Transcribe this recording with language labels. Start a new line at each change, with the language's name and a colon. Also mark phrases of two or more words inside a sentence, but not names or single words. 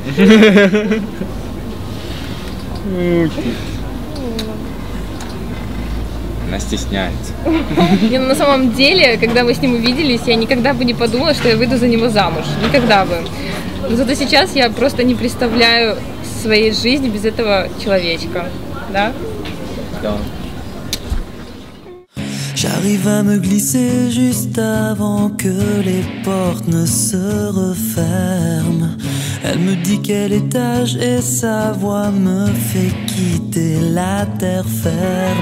Russian: Она стесняется. На самом деле, когда мы с ним увиделись, я никогда бы не подумала, что я выйду за него замуж. Никогда бы. Но зато сейчас я просто не представляю своей жизни без этого человечка. Да? Да.
French: J'arrive à me glisser juste avant que les portes ne se referment. Elle me dit quel étage et sa voix me fait quitter la terre ferme.